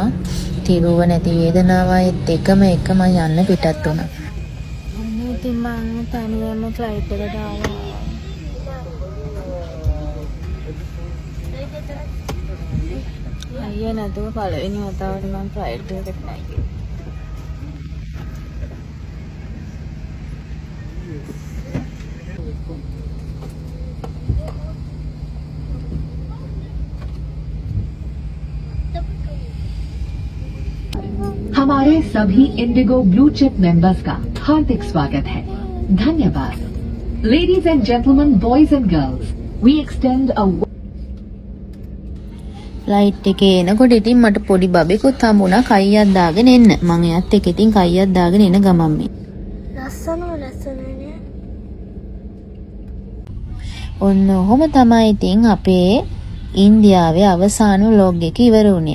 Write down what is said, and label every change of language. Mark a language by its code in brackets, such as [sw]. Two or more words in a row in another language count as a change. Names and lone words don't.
[si] තිරුව නැති වේදනාවයි දෙකම එකම යන්න පිටත් වුණා. ඔන්න ඉතින් මම තනියම ෆ්ලයිට් එක දාලා අයියා නැතුව පළවෙනි වතාවට මම ෆ්ලයිට් එකකට නැගිටියා. [hi] हमारे सभी इंडिगो ब्लू चिप मेंबर्स का हार्दिक स्वागत है. धन्यवाद. [en] Ladies and gentlemen, boys and girls, we extend a [si] ෆ්ලයිට් එකේ එනකොට ඉතින් මට පොඩි බබෙකුත් හම්බුණා කයියක් දාගෙන එන්න. මම එයාත් එක්ක ඉතින් කයියක් දාගෙන එන ගමන් මේ. ලස්සනනේ. ඔන්න ඔහොම තමයි ඉතින් අපේ ඉන්දියාවේ අවසාන vlog එක ඉවර වුණේ.